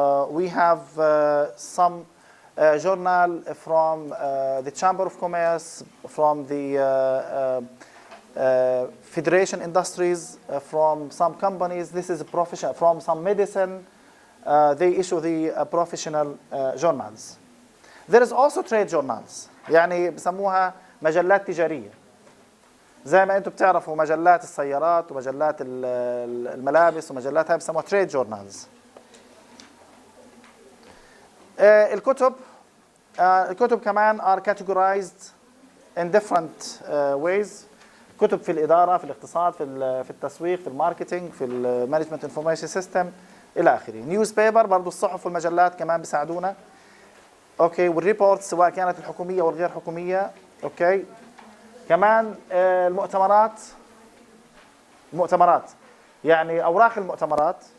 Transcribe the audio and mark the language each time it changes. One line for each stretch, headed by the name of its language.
English: We have some journal from the Chamber of Commerce, from the Federation Industries, from some companies. This is a professional, from some medicine. They issue the professional journals. There is also trade journals,
Arabic: يعني بسموها مجلات تجارية. زي ما انتم بتعرفوا مجلات السيارات ومجلات الملابس ومجلات هاي بسموها trade journals. الكتب كمان
English: are categorized in different ways.
Arabic: كتب في الإدارة، في الاقتصاد، في التسويق، في الماركتينج، في المانجمنت انفورميشن سيستم إلى آخره. نيوز بيبر برضه الصحف والمجلات كمان بيساعدونا. أوكي والريبورتس سواء كانت الحكومية والغير حكومية. أوكي كمان المؤتمرات يعني أوراق المؤتمرات.